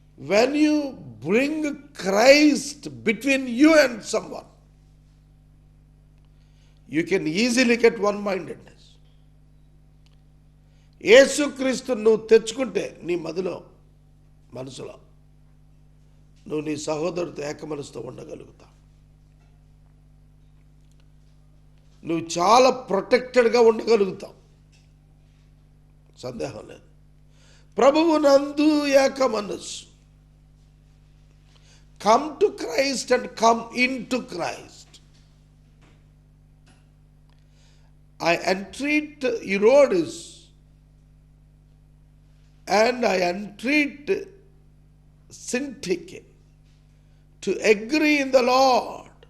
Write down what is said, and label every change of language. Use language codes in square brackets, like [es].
[en] When you bring Christ between you and someone, you can easily get one-mindedness. [te] యేసుక్రీస్తు నువ్వు తెచ్చుకుంటే నీ మనసులో నువ్వు నీ సహోదరుడితో ఏక మనసుతో ఉండగలుగుతావు. నువ్వు చాలా ప్రొటెక్టెడ్గా ఉండగలుగుతావు, సందేహం లేదు. ప్రభువునందు ఏక మనస్సు. [en] Come to Christ and come into Christ. I entreat Herodes and I entreat Syntyche to agree in the Lord.